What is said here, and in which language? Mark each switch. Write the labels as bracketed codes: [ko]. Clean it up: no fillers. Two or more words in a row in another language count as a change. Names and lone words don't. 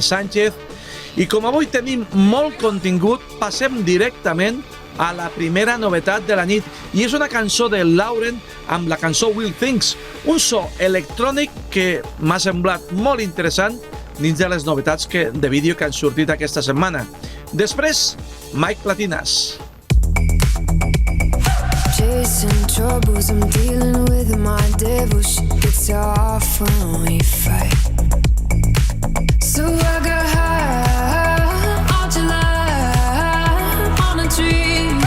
[ca] Sánchez i com avui tenim molt contingut, passem directament a la primera novetat de la nit i és una cançó de Lauren amb la cançó Will Things, un so electrònic que m'ha semblat molt interessant dins de les novetats de vídeo que han sortit aquesta setmana. Després, Mike Platinas. [en] Chasing troubles, I'm dealing with my devil. Shit gets so off when we fight. So I got high all July on a tree.